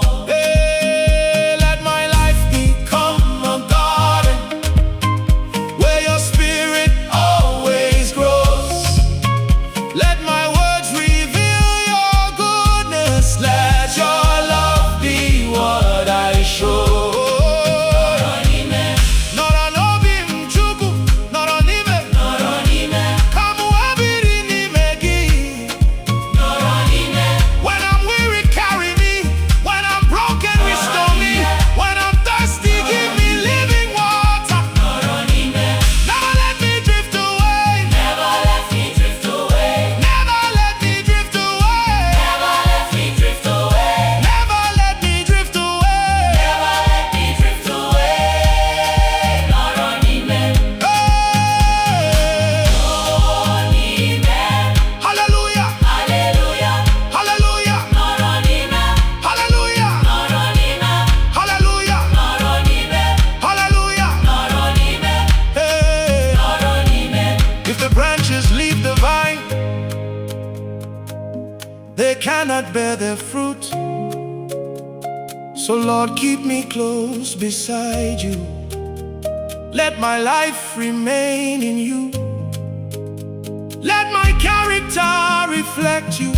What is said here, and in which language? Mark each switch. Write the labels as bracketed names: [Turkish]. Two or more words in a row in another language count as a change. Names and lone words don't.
[English] Hey, let my life become a garden where your spirit always grows. Let my words reveal your goodness. Let your love be what I show. [Igbo] Nọrọ N'ime. Nọrọ N'Obi M, Chukwu. Nọrọ N'ime. Nọrọ N'ime. Come ebiri n'ime gị. Nọrọ N'ime. [English] When I'm weary, carry me. When I'm broken, restore me. When I'm thirsty, give me living water. [Igbo] Nọrọ N'ime. [English] Never let me drift away. Never let me drift away. Never let me drift away. Never let me drift away. Never let me drift away. Never let me drift away. [Igbo] Nọrọ N'ime. Hey. Nọrọ N'ime. [English] Hallelujah. Hallelujah. Hallelujah. [Igbo] Nọrọ N'ime. [English] Hallelujah. [Igbo] Nọrọ N'ime. [English] Hallelujah. [Igbo] Nọrọ N'ime. [English] Hallelujah. [Igbo] Nọrọ N'ime. Hey. Nọrọ N'ime. [English] If the branches leave the vine, they cannot bear their fruit. So Lord, keep me close beside you. Let my life remain in you. Let my character reflect you.